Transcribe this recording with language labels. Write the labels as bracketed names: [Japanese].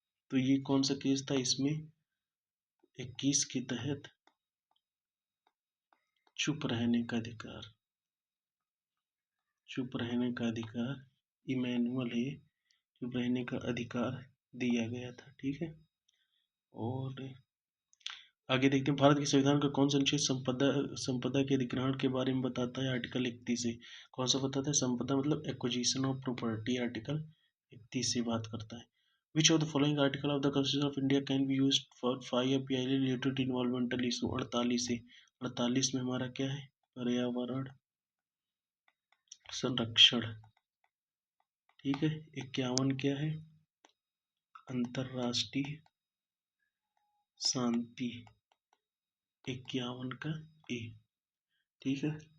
[Hindi] तो ये कौन सा केस था? इसमें 21 के तहत चुप रहने का अधिकार, चुप रहने का अधिकार, इमैनुअल है, चुप रहने का अधिकार दिया गया था, ठीक है। और आगे देखते हैं। भारत के संविधान का कौन सा अनुच्छेद संपदा के अधिग्रहण के बारे में बताता है? आर्टिकल 31 से। कौन सा बताता है? संपदा मतलब एक्विजिशन ऑफ प्रॉपर्टी, आर्टिकल 31 से बात करता है। [English] Which of the following article of the Constitution of India can be used for fire PIL related to environmental issue? [Hindi] 48 से। 48 में हमारा क्या है? पर्यावरण संरक्षण, ठीक है। 51 क्या है? अंतरराष्ट्रीय शांति, 51 का ए, ठीक है।